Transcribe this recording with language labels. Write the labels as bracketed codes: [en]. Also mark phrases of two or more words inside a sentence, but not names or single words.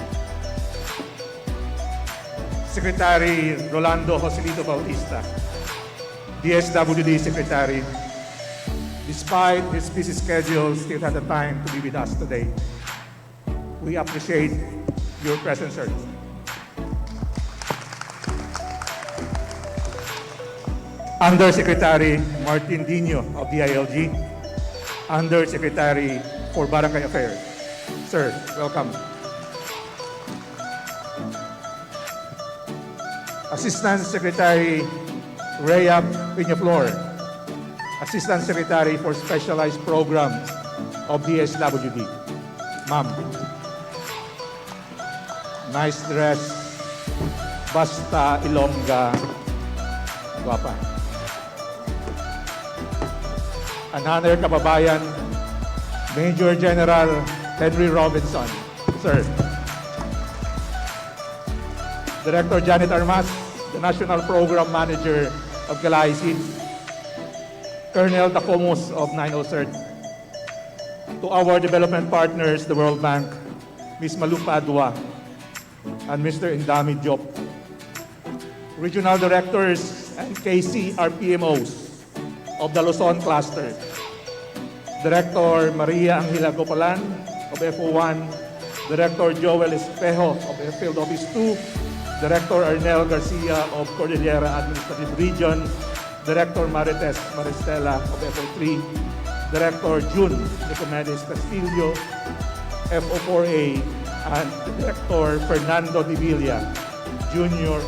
[en] Secretary Rolando Joselito Bautista, DSWD Secretary, despite his busy schedule, still had the time to be with us today. We appreciate your presence, sir. Undersecretary Martin Dino of DILG, Undersecretary for Barangay Affairs. Sir, welcome. Assistant Secretary Rhea Peñaflor, Assistant Secretary for Specialized Programs of DSWD. Ma'am, nice dress, [hil] basta Ilongga, guwapa. [en] Another kababayan, Major General Henry Robinson. Sir. Director Janet Armas, the National Program Manager of KALAHI-CIDSS. Colonel Tacomos of 903rd. To our development partners, the World Bank, Ms. Malu Padua, and Mr. Indami Diop. Regional Directors and KC RPMOs of the Luzon Cluster. Director Maria Angela Gopalan of FO1, Director Joel Espejo of Field Office 2, Director Arnel Garcia of Cordillera Administrative Region, Director Marites Maristela of FO3, Director June Nicomedes Castillo, FO4A, and Director Fernando Divilla, Jr.